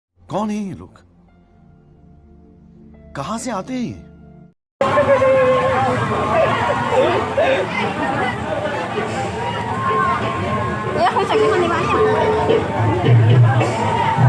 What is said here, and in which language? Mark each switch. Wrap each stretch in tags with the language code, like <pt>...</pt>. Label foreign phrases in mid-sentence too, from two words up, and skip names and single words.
<hi>कौन है ये लोग? कहां से आते हैं ये?</hi> <vi>Ủa, không sạch cái con đi bán nhỉ?</vi>